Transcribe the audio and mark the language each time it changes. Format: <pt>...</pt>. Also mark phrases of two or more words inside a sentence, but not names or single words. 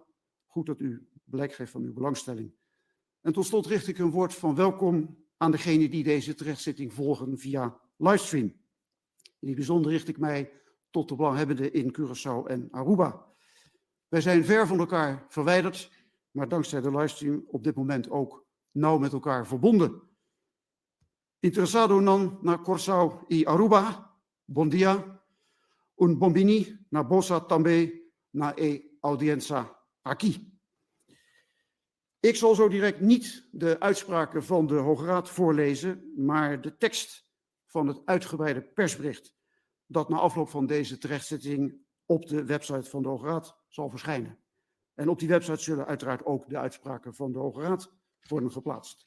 <nl>Goed dat u blijk geeft van uw belangstelling. En tot slot richt ik een woord van welkom aan degenen die deze terechtzitting volgen via livestream. In het bijzonder richt ik mij tot de belanghebbenden in Curaçao en Aruba. Wij zijn ver van elkaar verwijderd, maar dankzij de livestream op dit moment ook nauw met elkaar verbonden.</nl> <pap>Interesado non na Curaçao y Aruba, bon dia, un bombini na bosa tambe na audienza aquí.</pap> <nl>Ik zal zo direct niet de uitspraken van de Hoge Raad voorlezen, maar de tekst van het uitgebreide persbericht dat na afloop van deze terechtzitting op de website van de Hoge Raad zal verschijnen. En op die website zullen uiteraard ook de uitspraken van de Hoge Raad worden geplaatst.</nl>